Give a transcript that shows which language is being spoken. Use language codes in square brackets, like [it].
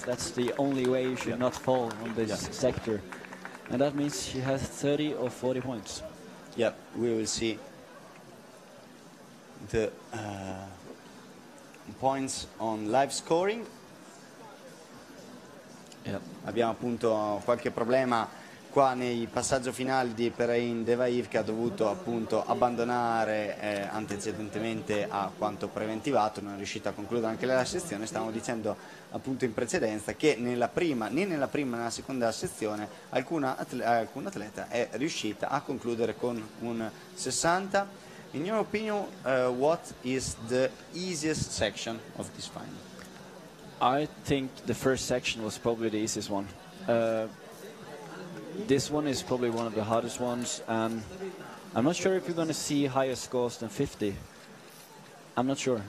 [en] That's the only way you should not fall on this sector. And that means she has 30 or 40 points. Yep, we will see the points on live scoring. Yep. [it] Abbiamo appunto qualche problema qua nei passaggi finali di Perrine de Vaive, che ha dovuto appunto abbandonare antecedentemente a quanto preventivato, non è riuscita a concludere anche la sezione. Stavamo dicendo appunto in precedenza che né nella prima né nella seconda sezione alcun atleta è riuscita a concludere con un 60. [en] In your opinion, what is the easiest section of this final? I think the first section was probably the easiest one. This one is probably one of the hardest ones, and I'm not sure if you're going to see higher scores than 50. I'm not sure.